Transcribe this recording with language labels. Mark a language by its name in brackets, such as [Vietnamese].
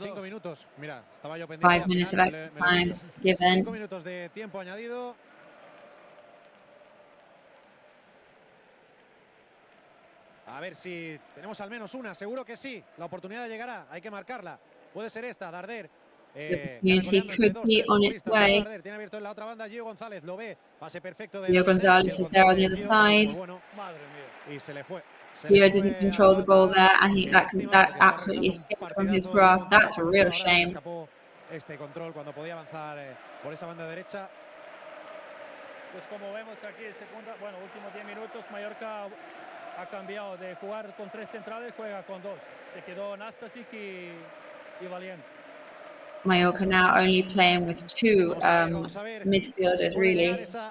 [Spanish] 5 minutos. Mira, estaba yo pendiente. [English] 5 minutes of extra time given. [Spanish] 5 minutos de tiempo añadido. A ver si tenemos al menos una, seguro que sí. La oportunidad llegará, hay que marcarla. Puede ser esta, Darder. [English] Opportunity could be on its way. [Spanish] Tiene abierto en la otra banda, Gio González lo ve. Pase perfecto de [English] Gio González is there on the other side. [Spanish] Y se le fue. [English] Gio didn't control the ball there, and that absolutely escaped from his grasp. That's a real shame. [Spanish] Este control cuando podía avanzar por esa banda derecha. Pues como vemos aquí, últimos 10 minutos, Mallorca ha cambiado de jugar con 3 centrales, juega con 2. Se quedó Nastasic y Valiente. [English] Mallorca now only playing with 2 midfielders, really.